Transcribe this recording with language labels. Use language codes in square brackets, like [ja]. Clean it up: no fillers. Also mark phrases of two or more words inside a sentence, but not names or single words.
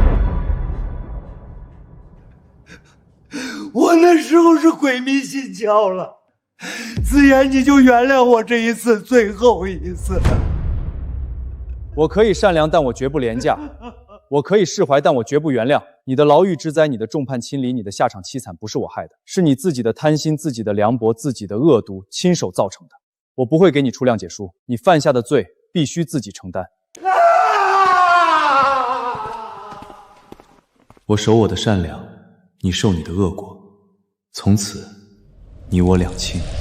[zh] 我那時候是鬼迷心竅了，子言，你就原諒我這一次，最後一次。我可以善良，但我絕不廉價；我可以釋懷，但我絕不原諒。你的牢獄之災，你的眾叛親離，你的下場淒慘，不是我害的，是你自己的貪心、自己的涼薄、自己的惡毒，親手造成的。我不會給你出諒解書，你犯下的罪必須自己承擔。我守我的善良，你受你的惡果，從此你我兩清。